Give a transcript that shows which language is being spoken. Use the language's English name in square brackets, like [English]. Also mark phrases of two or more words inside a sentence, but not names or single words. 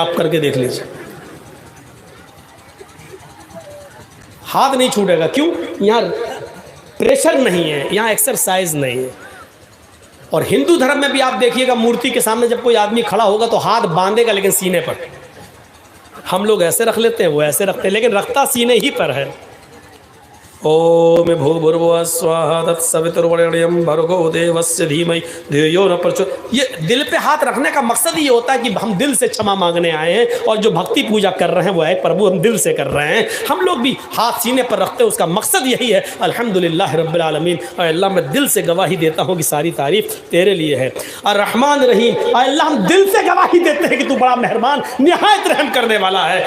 [Urdu] آپ کر کے دیکھ لیجیے, ہاتھ نہیں چھوٹے گا. کیوں؟ یہاں پریشر نہیں ہے, یہاں ایکسرسائز نہیں ہے. اور ہندو دھرم میں بھی آپ دیکھیے گا, مورتی کے سامنے جب کوئی آدمی کھڑا ہوگا تو ہاتھ باندھے گا لیکن سینے پر. ہم لوگ ایسے رکھ لیتے ہیں, وہ ایسے رکھتے ہیں, لیکن رکھتا سینے ہی پر ہے. [Sanskrit] ॐ भूर्भुवःस्वः स्वाहा तत्सवितुर्वरेण्यम् भर्गो देवस्य धीमहि धियो नः प्रचोदयात्. [Urdu] یہ دل پہ ہاتھ رکھنے کا مقصد یہ ہوتا ہے کہ ہم دل سے چھما مانگنے آئے ہیں, اور جو بھکتی پوجا کر رہے ہیں وہ ہے پربھو ہم دل سے کر رہے ہیں. ہم لوگ بھی ہاتھ سینے پر رکھتے ہیں, اس کا مقصد یہی ہے [Arabic] الحمدللہ رب العالمین. [Urdu] اور اللہ میں دل سے گواہی دیتا ہوں کہ ساری تعریف تیرے لیے ہے. [Arabic] الرحمن الرحیم, [Urdu] اور اللہ ہم دل سے گواہی دیتے ہیں کہ تو بڑا مہربان نہایت رحم کرنے والا ہے.